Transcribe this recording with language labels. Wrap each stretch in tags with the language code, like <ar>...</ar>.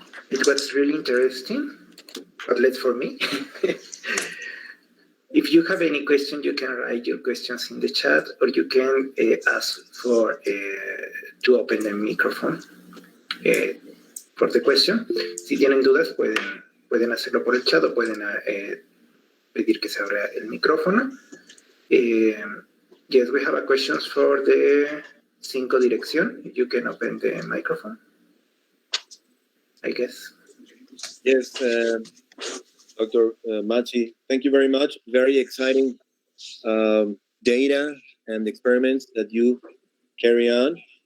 <en>It was really interesting, at least for me. If you have any question, you can write your questions in the chat, or you can ask for to open the microphone for the question.</en> <es>Si tienen dudas, pueden hacerlo por el chat o pueden pedir que se abra el micrófono.</es> <en>Yes, we have a question for the CINCCO direction. You can open the microphone, I guess. Yes, Dr. Mazzi, thank you very much. Very exciting data and experiments that you carry on.</en>